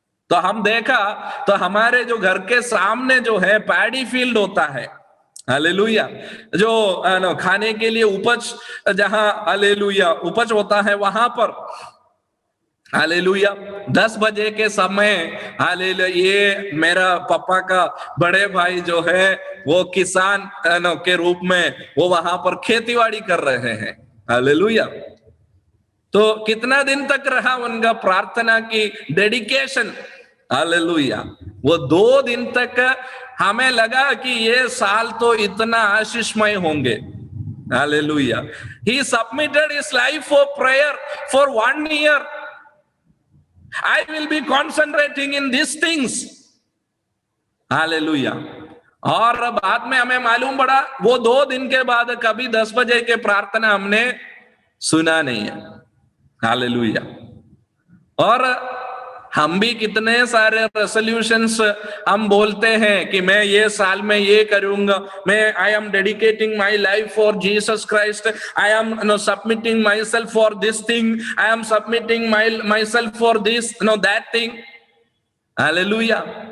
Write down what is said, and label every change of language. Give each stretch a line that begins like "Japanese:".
Hindi: तो हम देखा तो हमारे जो घर के सामने जो है पैडी फील्ड होता है, हालेलुया, जो खाने के लिए उपज, जहां हालेलुया उपज होता है, वहां पर हालेलुया 10 बजे के समय, हालेलुया, ये मेरा पापा का बड़े भाई जो है वो किसान के रूप में वो वहां पर खेतीबाड़ी कर रहे हैं। हालेलुया। तो कितना दिन तक रहा उनका प्रार्थना की डेडिकेशन। हालेलुया। वो 2 दिन तक हमें लगा कि ये साल तो इतना आशीषमय होंगे। Hallelujah.
English: He submitted his life for prayer for 1 year. I will be concentrating in these things.
Hindi: Hallelujah. और बाद में हमें मालूम पड़ा वो 2 दिन के बाद कभी 10 बजे के प्रार्थना हमने सुना नहीं है। हालेलुया। और हम भी कितने सारे रेजोल्यूशंस हम बोलते हैं कि मैं ये साल में ये करूंगा, मैं
English: I am dedicating my life for Jesus Christ, I am submitting myself for this thing, I am submitting myself for this that thing.
Hindi: Hallelujah.